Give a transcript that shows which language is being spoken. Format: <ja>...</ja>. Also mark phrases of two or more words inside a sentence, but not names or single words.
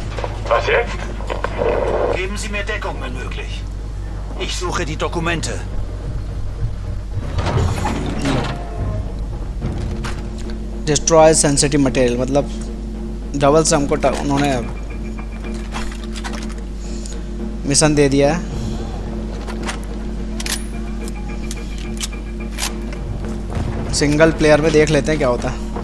<de>Was jetzt? Geben Sie mir Deckung, wenn möglich. Ich suche die Dokumente.</de> <en>destroy sensitive material,</en> <hi>मतलब डबल से हमको उन्होंने मिशन दे दिया है।</hi> <en>single player</en> <hi>में देख लेते हैं क्या होता है।</hi>